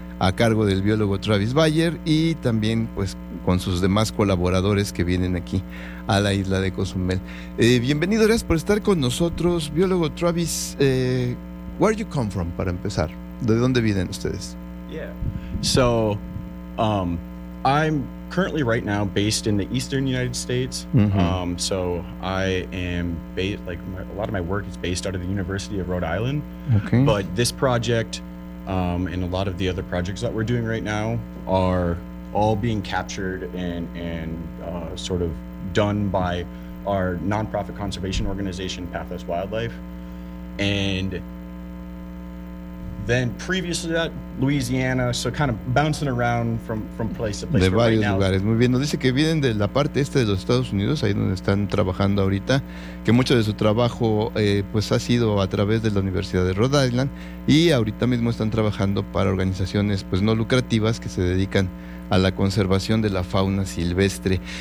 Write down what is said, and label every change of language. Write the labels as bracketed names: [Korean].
[Spanish] a cargo del biólogo Travis Bayer y también pues con sus demás colaboradores que vienen aquí a la isla de Cozumel. Bienvenido, gracias por estar con nosotros, biólogo Travis. [English] Where you come from, [Spanish] para empezar? ¿De dónde vienen ustedes? [English] Yeah, so I'm currently right now based in the eastern United States. Mm-hmm. So I am a lot of my work is based out of the University of Rhode Island. Okay. But this project and a lot of the other projects that we're doing right now are all being captured and sort of done by our nonprofit conservation organization, Pathless Wildlife. And then previously that, Louisiana, so kind of bouncing around from place to place. [Spanish] De varios lugares. Muy bien. Nos dice que vienen de la parte este de los Estados Unidos, ahí donde están trabajando ahorita, que mucho de su trabajo pues ha sido a través de la Universidad de Rhode Island, y ahorita mismo están trabajando para organizaciones pues no lucrativas que se dedican a la conservación de la fauna silvestre.